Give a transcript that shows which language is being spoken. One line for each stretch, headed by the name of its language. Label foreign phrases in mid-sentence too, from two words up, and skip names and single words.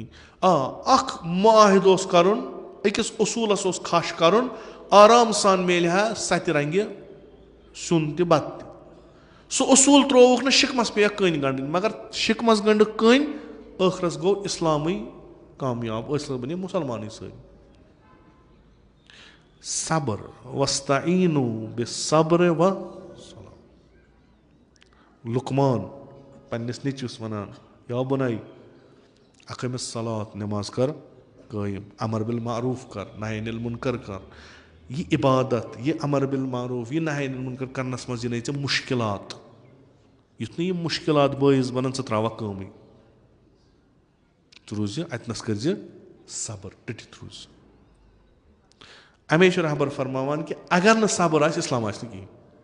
Kashmiri: اکھ معاہدٕ اوس کرُن, أکِس اصوٗلس اوس کھش کرُن, آرام سان میلہِ ہا ستہِ رنگہِ سیُن تہِ بتہٕ تہِ. سُہ اصوٗل ترٛووُکھ نہٕ, شِکمس پیٚیکھ کٔنۍ گنٛڈٕنۍ. مگر شِکمس گنٛڈٕکھ کٔنۍ, ٲخرس گوٚو اسلامٕے کامیاب, ٲخرس بنے مُسلمانٕے سٲری.
Arabic: صبر وَاسْتَعِینُوا بِالصَّبْرِ وَالصَّلَاةِ.
Kashmiri: لُقمان پننِس نیٚچوِس وَنان,
Arabic: یا بُنَے اقم الصلاۃ,
Kashmiri: نٮ۪ماز کر قٲیِم,
Arabic: امر بالمعروٗف
Kashmiri: کر,
Arabic: نہی انِ المنکر
Kashmiri: کر. یہِ عبادت, یہِ
Arabic: امر بالمعروٗف,
Kashmiri: یہِ
Arabic: نہی انِ المنکر
Kashmiri: کرنس منٛز یِنَے ژےٚ مُشکِلات. یُتھ نہٕ یِم مُشکِلات بٲیِس بنن ژٕ تراوکھ کٲمٕے. ژٕ روٗزِ اتنس کٔرزِ صبر, ٹٕٹِتھ روٗزِ. اَمے چھُ رہبر فرماوان کہِ اگر نہٕ صبر آسہِ اسلام آسہِ نہٕ کِہینۍ.